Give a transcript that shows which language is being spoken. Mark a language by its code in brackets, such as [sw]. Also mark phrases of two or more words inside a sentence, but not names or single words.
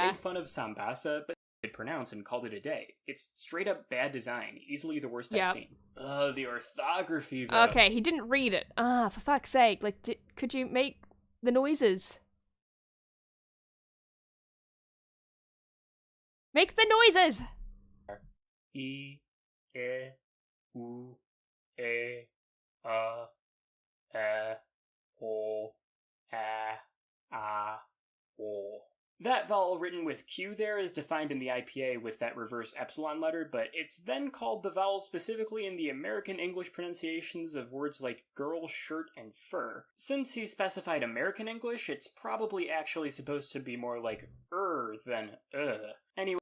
[en] I made fun of Sambasa, but I could pronounce and called it a day. It's straight up bad design, easily the worst I've seen. The orthography, though. Okay, he didn't read it. For fuck's sake, like, could you make the noises? Make the noises! I, E, U, E, A, E, O, A, O. That vowel written with Q there is defined in the IPA with that reverse epsilon letter, but it's then called the vowel specifically in the American English pronunciations of words like girl, shirt, and fur. Since he specified American English, it's probably actually supposed to be more like than Anyway.